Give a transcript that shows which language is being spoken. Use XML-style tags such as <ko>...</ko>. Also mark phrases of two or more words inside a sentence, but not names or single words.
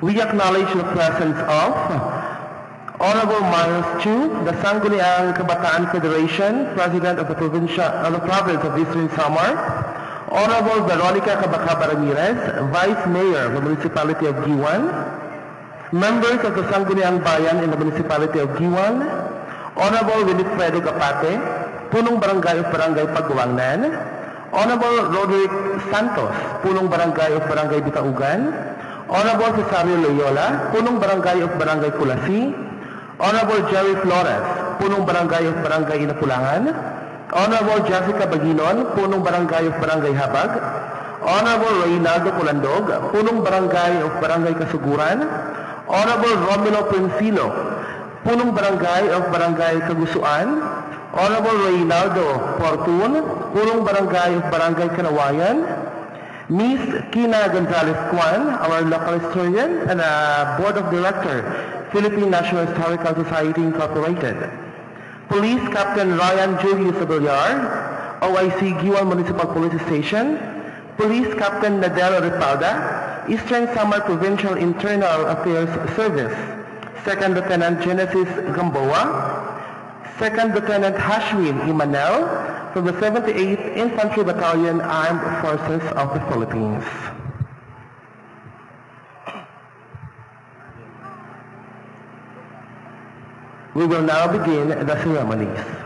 <en>We acknowledge the presence of Honorable Miles Chu, the Sangguniang Kabataan Federation, President of the Province of Eastern Samar, Honorable Veronica Cabacaba Ramirez, Vice Mayor of the Municipality of Giwan, members of the Sangguniang Bayan in the Municipality of Giwan, Honorable Winifredo Gapate,</en> <tl>Punong Barangay</tl> <en>of Barangay Pagwangnan, Honorable Roderick Santos,</en> <tl>Punong Barangay</tl> <en>of Barangay Bitaugan, Honorable Cesario Loyola, Punong Barangay of Barangay Kulasi, Honorable Jerry Flores,</en> <tl>Punong Barangay</tl> <en>of Barangay Inapulangan, Honorable Jessica Baginon,</en> <tl>Punong Barangay</tl> <en>of Barangay Habag, Honorable Reynaldo Colandog,</en> <tl>Punong Barangay</tl> <en>of Barangay Kasuguran, Honorable Romilo Princilo,</en> <tl>Punong Barangay</tl> <en>of Barangay Kagusuan, Honorable Reynaldo Fortun,</en> <tl>Punong Barangay</tl> <en>of Barangay Kanawayan, Ms. Kina Gonzalez Kwan, our local historian and Board of Director, Philippine National Historical Society Incorporated. Police Captain Ryan Julius Abellar, OIC Giwan Municipal Police Station, Police Captain Nadel Ripalda, Eastern Samar Provincial Internal Affairs Service, Second Lieutenant Genesis Gamboa, Second Lieutenant Hashwin Imanel from the 78th Infantry Battalion Armed Forces of the Philippines. We will now begin the ceremonies.</en>